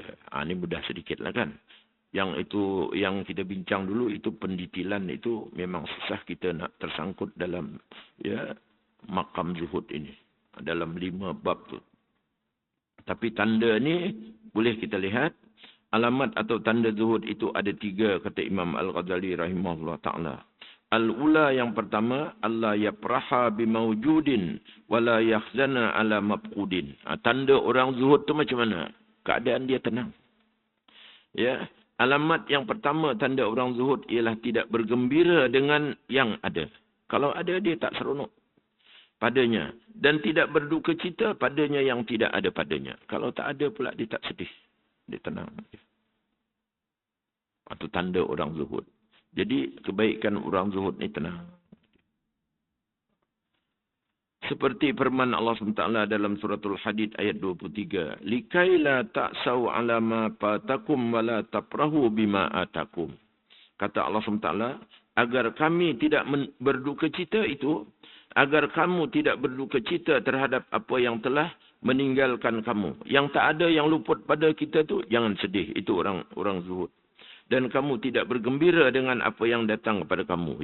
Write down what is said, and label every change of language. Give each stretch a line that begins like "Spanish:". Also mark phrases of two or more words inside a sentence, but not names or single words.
Malay: Ini mudah sedikit lah kan. Yang itu, yang kita bincang dulu, itu pendetilan itu memang susah kita nak tersangkut dalam makam zuhud ini. Dalam 5 bab tu. Tapi tanda ni boleh kita lihat. Alamat atau tanda zuhud itu ada 3, kata Imam Al-Ghazali rahimahullah ta'ala. Al-ula yang pertama,
Arabic: ألا يفرح بموجود ولا يحزن على مفقود.
Malay: Tanda orang zuhud tu macam mana? Keadaan dia tenang. Ya, alamat yang pertama tanda orang zuhud ialah tidak bergembira dengan yang ada. Kalau ada, dia tak seronok padanya. Dan tidak berduka cita padanya yang tidak ada padanya. Kalau tak ada pula, dia tak sedih. Dia tenang. Itu tanda orang zuhud. Jadi, kebaikan orang zuhud ni tenang. Seperti firman Allah SWT dalam suratul Hadid ayat 23.
Arabic: لكيلا تأسوا على ما فاتكم ولا تفرحوا بما آتاكم.
Malay: Kata Allah SWT, agar kami tidak berduka cita itu, agar kamu tidak berduka cita terhadap apa yang telah meninggalkan kamu. Yang tak ada, yang luput pada kita tu, jangan sedih. Itu orang zuhud. Dan kamu tidak bergembira dengan apa yang datang kepada kamu.